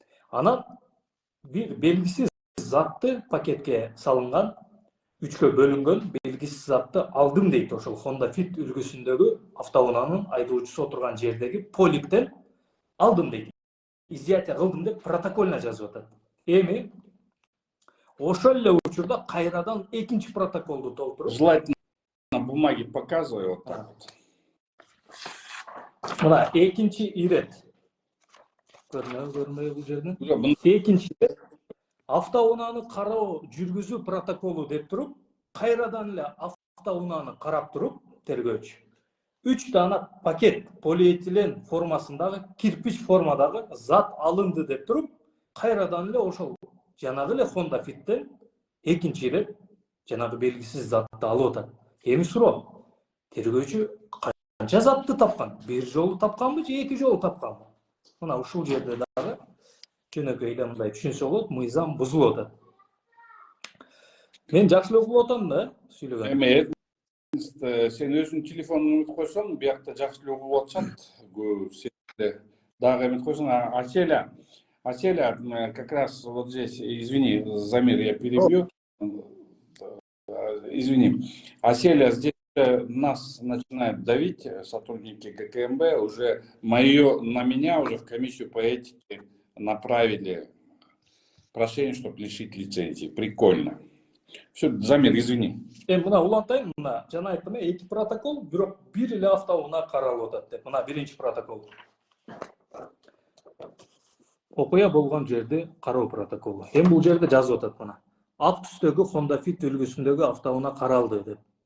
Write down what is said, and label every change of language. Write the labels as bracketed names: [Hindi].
[Kyrgyz] Анан бир белгисиз затты пакетке салынган, үчкө бөлүнгөн белгисиз затты алдым дейт ошол Honda Fit үлгүсүндөгү автоунаанын айдоочусу отурган жердеги поликтен алдым дейт. Изъятие кылдым деп протоколуна жазып атат. Эми ошол эле учурда кайрадан экинчи протоколду толтуруп, [Russian] Желательно на бумаге показывай вот так вот. [Kyrgyz] Мына экинчи ирет. Көрмөй бул жерден. Bunu Экинчи автоунааны кароо жүргүзүү протоколу деп туруп, кайрадан эле автоунааны карап туруп, тергөөчү 3 дана пакет полиэтилен формасындагы, кирпич формадагы зат алынды деп туруп, кайрадан эле ошол жанагы эле Honda Fit'тен экинчи ирет жанагы белгисиз затты алып атат. Эми суроо, тергөөчү канча затты тапкан? Бир жолу тапканбы же эки жолу тапканбы? Мына ушул жерде дагы жөнөкөй эле мындай түшүнсө болот, мыйзам бузулуп атат. Мен жакшы эле угуп атам да сүйлөгөн. Эми сен өзүнүн телефонуңду унутуп койсоң, биякта жакшы эле угуп атышат. Сен дагы эметип койсоң, [Russian] Аселя, как раз вот здесь, извини, Замир, я перебью. Извини. Аселя, здесь нас начинают давить сотрудники ГКМБ. Уже на меня уже в комиссию по этике направили прошение, чтобы лишить лицензии. Прикольно. Все, Замир, извини. [Kyrgyz] Мына улантайын, мына жана айттым, эки протокол, бирок бир эле автоунаа каралып атат деп. Мына биринчи протокол. Окуя болгон жерди кароо протоколу. Эми бул жерде жазып атат мына. Ак түстөгү Honda Fit үлгүсүндөгү автоунаа каралды деп.